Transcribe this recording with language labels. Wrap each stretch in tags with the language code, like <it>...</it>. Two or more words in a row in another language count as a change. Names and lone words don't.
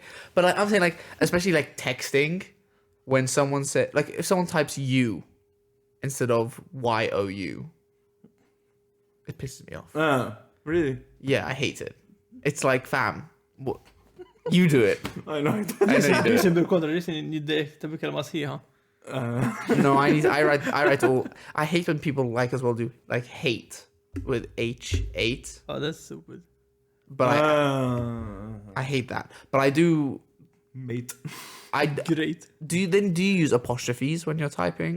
<en>But like, I'm saying like, especially like texting, when someone said, like if someone types you instead of YOU, it pisses me off. Really? Yeah, I hate it. It's like, fam, what? You do it. I know. I know you do it. Listen bil-kontra, listen jiddek ta' bikkel sħiħa. No, I write all. I hate when people like as well do like hate with H8, Oh, that's stupid. but I hate that. But I do. Mate. Great. Do you use apostrophes when you're typing?</en>